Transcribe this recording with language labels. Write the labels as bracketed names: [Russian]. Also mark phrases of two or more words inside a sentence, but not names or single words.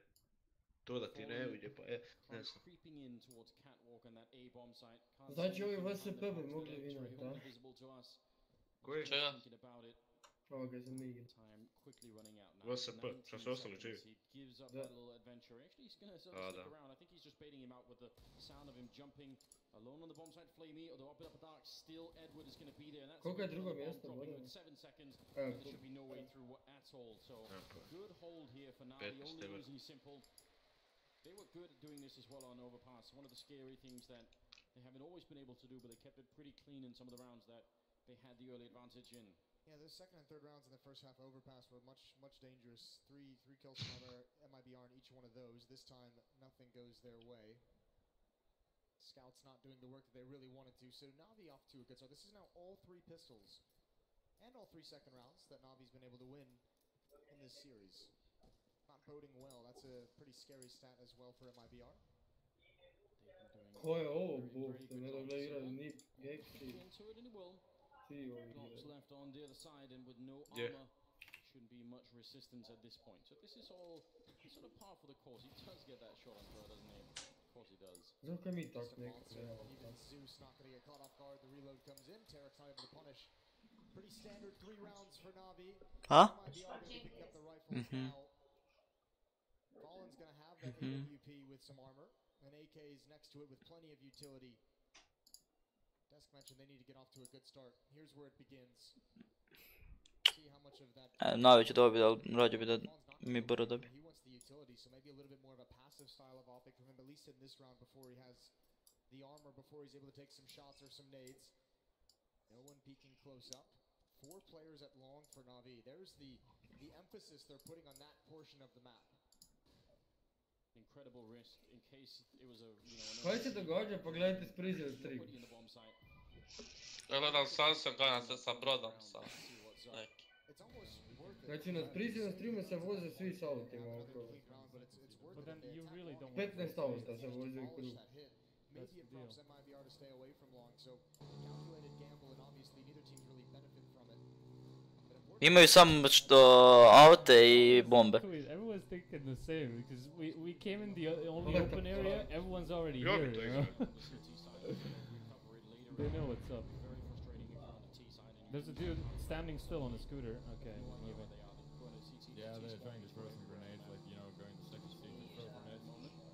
[Croatian] To da ti ne uđe pa ne znam. Znači ovi VSP bi mogli vinati, da? Koji? Čega? Ovoga za Migi. VSP, šta su ostali živi? Da. A da. [English] Alone on the bomb site, Flamey, although up a dark, still Edward is going to be there. And that's [Croatian] koliko je drugo mjesto, [English] in 7 seconds. There should be no way through at all. So good hold here for Navi, only losing Simple. They were good at doing this as well on overpass. One of the scary things that they haven't always been able to do, but they kept it pretty clean in some of the rounds that they had the early advantage in. Yeah, those second and third rounds in the first half overpass were much dangerous. Three kills from MIBR in each one of those. This time, nothing goes their way. Scouts not doing the work that they really wanted to. So Na'Vi off to a good start. This is now all 3 pistols and all 3 second rounds that Na'Vi's been able to win in this series. Not boding well. That's a pretty scary stat as well for MIBR. [Croatian] Ko je ovo bog, da ne da igraju ni Gexi, ti ovi Knop's igraju. [English] left on the other side and with no Yeah. armor, shouldn't be much resistance at this point. So this is all sort of par for the course. He does get that shot on throw, doesn't he? Of course he does. [Croatian] Zato mi tak [English] Just a [Croatian] neko [English] monster. [Croatian] realno. [English] Even Zeus not going to get caught off guard. The reload comes in. Tarek's not able to punish. Pretty standard 3 rounds for Na'Vi. Huh? MIBR going to be picking up the rifles now. Fallen's going to have that AWP with some armor. And AK is next to it with plenty of utility. Desk mentioned they need to get off to a good start. Here's where it begins. See how much of that. [Croatian] Najveću dobi, ali rađe bi da mi Boro dobi. [English] He wants the utility, so maybe a little bit more of a passive style of optic from him, at least in this round before he has the armor, before he's able to take some shots or some nades. No one peeking close up. 4 players at long for Na'Vi. There's the emphasis they're putting on that portion of the map. Incredible risk in case it was a, [Croatian] Kaj se događa? Pogledajte s Freezy stream. [English] put you in the bomb site. [Croatian] Ja gledam Sansa, gledam se sa brodom sa neki. [English] It's almost worth it. [Croatian] Znači na Freezy streamu se voze svi s autima okolo. [English] But then you really don't want [Croatian] 15 auta se voze u krug. [English] Maybe it prompts MIBR to stay away from long, so calculated gamble, and obviously neither team really benefit from it. [Croatian] Imaju samo što aute i bombe. [English] Everyone's thinking the same because we came in the only open area. Everyone's already [Croatian] Ja bi [English] here. [Croatian] to [English] You know? [Croatian] igrao. [English] They know what's up. There's a dude standing still on a scooter. Okay, even. Yeah, they're trying to throw some grenades, like, you know, going to second stage and throw grenades.